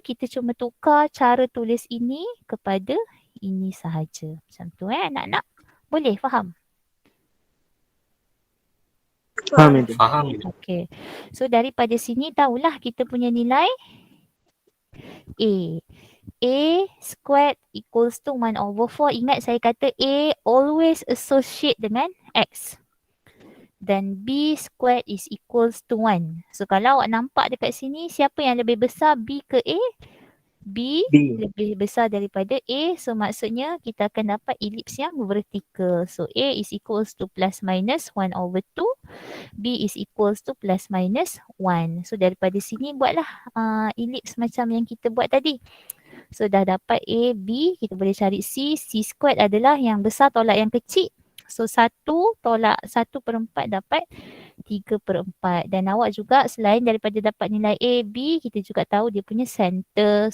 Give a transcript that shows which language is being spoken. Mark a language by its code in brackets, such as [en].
[ms] Kita cuma tukar cara tulis ini kepada ini sahaja. Macam tu anak-anak? Boleh faham? Faham madam? Faham. [en] Okay. [ms] So daripada sini tahulah kita punya nilai A. [en] A squared equals to 1 over 4. [ms] Ingat saya kata [en] A always associate dengan X. [ms] Dan [en] B squared is equals to 1. [ms] So kalau awak nampak dekat sini, siapa yang lebih besar, B ke A? B lebih besar daripada A. So maksudnya kita akan dapat ellipse yang vertical. [en] So A is equals to plus minus 1 over 2. B is equals to plus minus 1. [ms] So daripada sini buatlah ellipse macam yang kita buat tadi. So dah dapat A, B, kita boleh cari C. C squared adalah yang besar tolak yang kecil. So 1 tolak 1/4 dapat 3/4. Dan awak juga selain daripada dapat nilai A, B, kita juga tahu dia punya center.